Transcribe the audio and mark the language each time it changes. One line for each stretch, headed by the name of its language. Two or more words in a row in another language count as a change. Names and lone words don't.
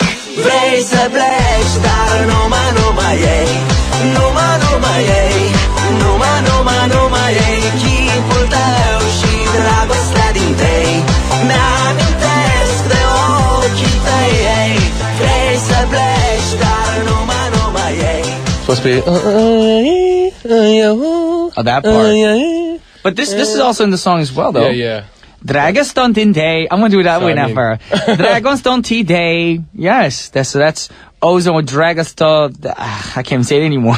Romanian: Vrei să pleci, dar numai ei, numai ei, numai ei, chipul tău și dragostea din tei. Mi-amintesc de ochii tăi, ei. Vrei să pleci, dar numai ei.
English: Supposed to be oh, that part. But this is also in the song as well, though. Yeah. Dragostea Dinte. I'm gonna do it that way now for Dragostea Dinte. Yes, that's Ozone with Dragostea. I can't even say it anymore.